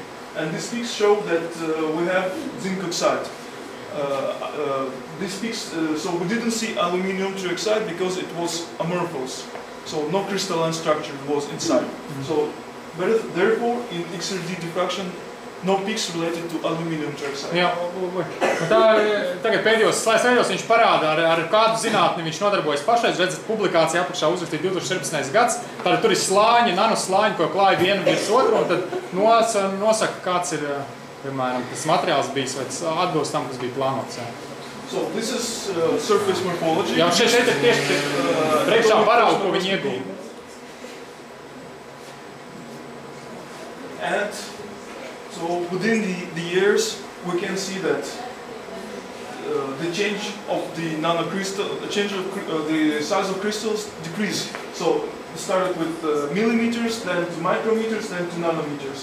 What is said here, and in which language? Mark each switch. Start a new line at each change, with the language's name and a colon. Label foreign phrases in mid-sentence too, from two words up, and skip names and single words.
English: And these peaks show that we have zinc oxide. These peaks, so we didn't see aluminum trioxide because it was amorphous. So no crystalline structure was inside. So therefore, in X-ray diffraction, no peaks related to aluminum tracks.
Latvian: Jā, un tā, tagad pēdējos slaidos viņš parāda, ar kādu zinātni viņš nodarbojas pašreiz. Redzat, publikācija apakšā uzrakstīt 2014. gads. Tātad tur ir slāņi, nanoslāņi, ko klāja vienu virs otru, un tad nosaka, kāds ir, piemēram, tas materiāls bijis, vai tas atbilst tam, kas bija plānots. Jā.
English: So this is surface morphology.
Latvian: Jā, šeit ir tieši priekšā paraugu, ko viņi ieguva.
English: And so within the years, we can see that the change of the nanocrystal, the change of the size of crystals decrease. So it started with millimeters, then to micrometers, then to nanometers.